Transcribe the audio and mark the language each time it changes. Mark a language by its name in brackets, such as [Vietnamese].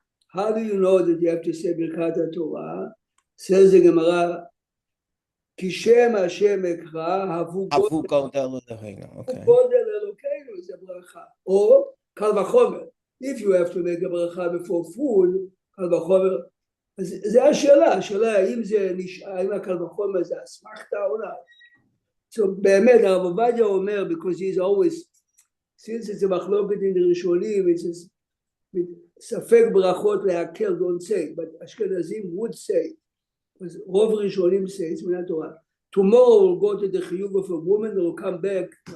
[English] How do you know that you have to say Birkat Torah? Says the Gemara, Kishem Hashem Ekra Havu Godel Elokeinu is a bracha. Or Kal Vachomer. If you have to make a bracha before food, Kal Vachomer. [Hebrew] זה השאלה, האם זה נשאר, האם הקל וחומר זה אסמכתה או לא. [English] So [Hebrew] באמת, הרב עובדיה אומר, [English] because he's always, since it's a מחלוקת in the ראשונים, it's ספק ברכות להקל, don't say, but אשכנזים would say, because רוב ראשונים say, it's מן התורה. Tomorrow we'll go to the chiyuv of a woman that will come back.